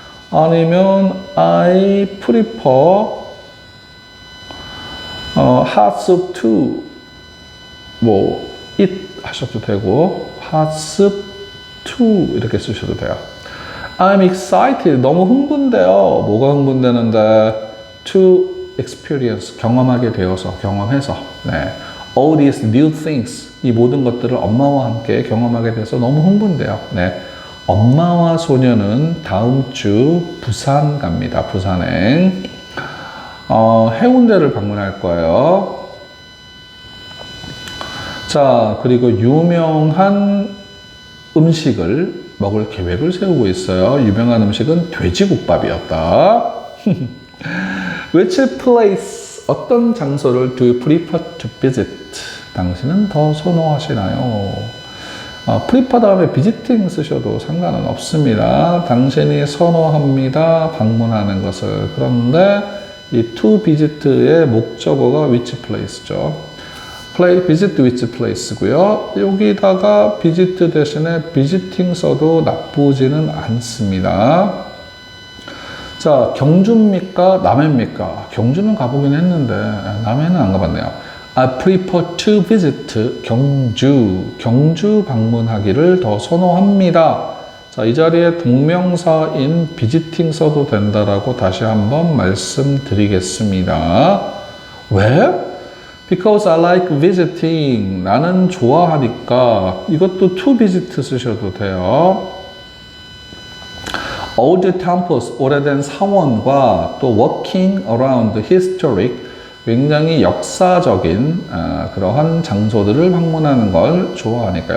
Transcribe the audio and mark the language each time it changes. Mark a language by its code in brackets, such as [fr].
[en] 아니면 I prefer hot soup too. [ko] 뭐 it 하셔도 되고 [en] hot soup too [ko] 이렇게 쓰셔도 돼요. [en] I'm excited. [ko] 너무 흥분돼요. 뭐가 흥분되는데? [en] To experience. [ko] 경험하게 되어서, 경험해서. [en] 네. All these new things. [ko] 이 모든 것들을 엄마와 함께 경험하게 돼서 너무 흥분돼요. 네. 엄마와 소녀는 다음 주 부산 갑니다. 부산행. 해운대를 방문할 거예요. 자, 그리고 유명한 음식을 먹을 계획을 세우고 있어요. 유명한 음식은 돼지국밥이었다. [en] Which place, [ko] 어떤 장소를 [en] do you prefer to visit? [ko] 당신은 더 선호하시나요? prefer 다음에 visiting 쓰셔도 상관은 없습니다. 당신이 선호합니다. 방문하는 것을. 그런데 이 to visit의 목적어가 which place죠. visit which place고요. 여기다가 visit 대신에 visiting 써도 나쁘지는 않습니다. 자, 경주입니까? 남해입니까? 경주는 가보긴 했는데 남해는 안 가봤네요. [en] I prefer to visit 경주 [ko] 방문하기를 더 선호합니다. 자, 이 자리에 동명사인 visiting 써도 된다라고 다시 한번 말씀드리겠습니다. 왜? [en] Because I like visiting. [ko] 나는 좋아하니까. 이것도 to visit 쓰셔도 돼요. [en] Old temples, [ko] 오래된 사원과 또 [en] walking around historic, [ko] 굉장히 역사적인 그러한 장소들을 방문하는 걸 좋아하니까.